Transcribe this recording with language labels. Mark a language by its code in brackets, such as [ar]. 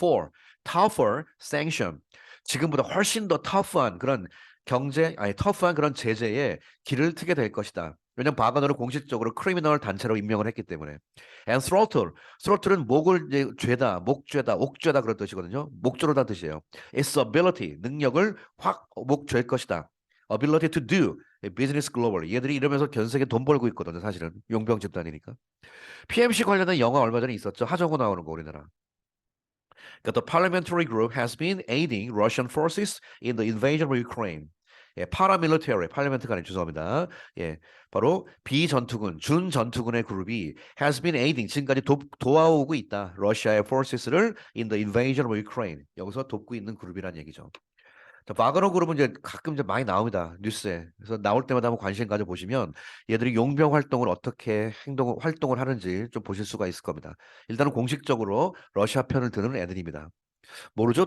[en] for tougher sanction [ko] 지금보다 훨씬 더 tough한 그런 tough한 그런 제재에 길을 트게 될 것이다. 왜냐면 바그너를 공식적으로 크리미널 단체로 임명을 했기 때문에. And throttle은 목을 이제 죄다, 목죄다, 옥죄다 그런 뜻이거든요. 목조르다 뜻이에요. [en] Its ability, [ko] 능력을 확 목죄일 것이다. [en] Ability to do business globally. [ko] 얘들이 이러면서 전 세계 돈 벌고 있거든요. 사실은 용병 집단이니까. PMC 관련된 영화 얼마 전에 있었죠. 하정우 나오는 거 우리나라. 그러니까 [en] the parliamentary group has been aiding Russian forces in the invasion of Ukraine. [ko] 예, 파라밀리터리, 팔리멘트가 아니 죄송합니다. 예, 바로 비전투군, 준전투군의 그룹이 [en] has been aiding, [ko] 지금까지 도와오고 있다. 러시아의 [en] forces를 in the invasion of Ukraine. [ko] 여기서 돕고 있는 그룹이란 얘기죠. 자, 바그너 그룹은 이제 가끔 이제 많이 나옵니다. 뉴스에. 그래서 나올 때마다 한번 관심 가져보시면 얘들이 용병 활동을 어떻게 활동을 하는지 좀 보실 수가 있을 겁니다. 일단은 공식적으로 러시아 편을 드는 애들입니다. 모르죠?